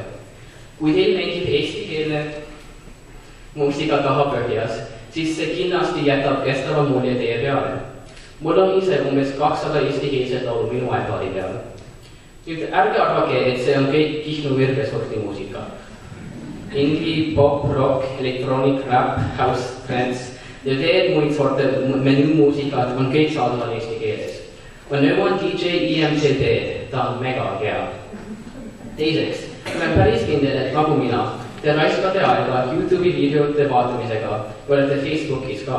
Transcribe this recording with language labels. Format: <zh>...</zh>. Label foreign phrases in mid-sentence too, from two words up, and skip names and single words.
<et>Kui teil mängib eestikeelne muusika taha põhjas, siis see kindlasti jätab kestava mulje teie peale. Mul on ise umbes 200 eestikeelset laulu minu iPadi peal. Nüüd ärge arvake, et see on kõik Kihnu virgesorti muusika.</et> <en>Indie, pop, rock, electronic, rap, house, trance</en> <et>ja veel muid sorte menüümuusikat on kõik saadaval eesti keeles. On nõuan DJ IMCD, ta on mega hea. Teiseks, olen päris kindel, et nagu mina, te raiskate aega YouTube'i videote vaatamisega ja olete Facebookis ka.</et>